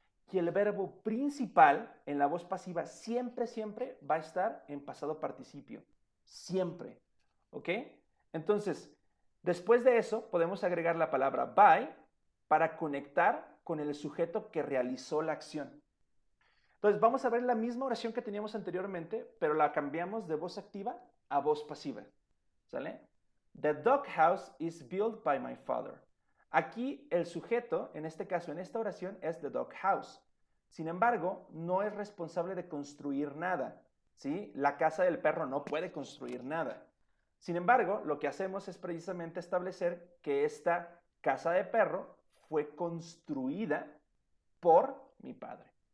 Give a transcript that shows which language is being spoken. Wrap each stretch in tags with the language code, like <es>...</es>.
<es>Y el verbo principal en la voz pasiva siempre, siempre va a estar en pasado participio. Siempre. ¿Ok? Entonces, después de eso, podemos agregar la palabra by para conectar con el sujeto que realizó la acción. Entonces, vamos a ver la misma oración que teníamos anteriormente, pero la cambiamos de voz activa a voz pasiva. ¿Sale?</es> <en>The doghouse is built by my father.</en> <es>Aquí el sujeto, en este caso, en esta oración, es</es> <en>the doghouse.</en> <es>Sin embargo, no es responsable de construir nada. ¿Sí? La casa del perro no puede construir nada. Sin embargo, lo que hacemos es precisamente establecer que esta casa de perro fue construida por mi padre.</es>